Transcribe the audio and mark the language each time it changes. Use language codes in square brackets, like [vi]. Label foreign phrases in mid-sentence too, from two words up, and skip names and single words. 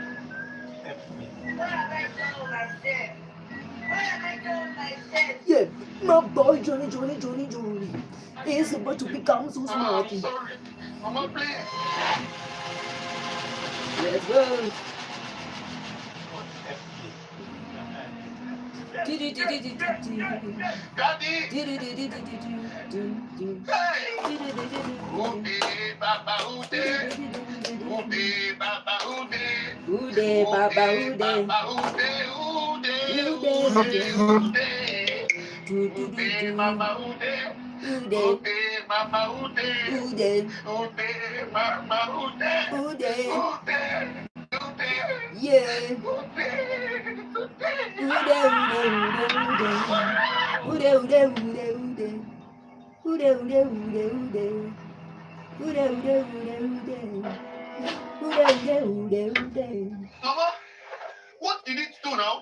[en] Where have I done myself? Where have I done myself? Yeah. My boy Johnny is about to become so smart. I'm sorry. Mama, please. Let's go. Daddy. Ude, Baba, Ude. Ude, Baba, Ude. Ude, Baba, Ude. Baba, Ude, Ude. Ude, Baba, Ude. Ude, Baba, Ude. Ude, Baba, Ude. Ude. Yeah. Mama, what did it do now?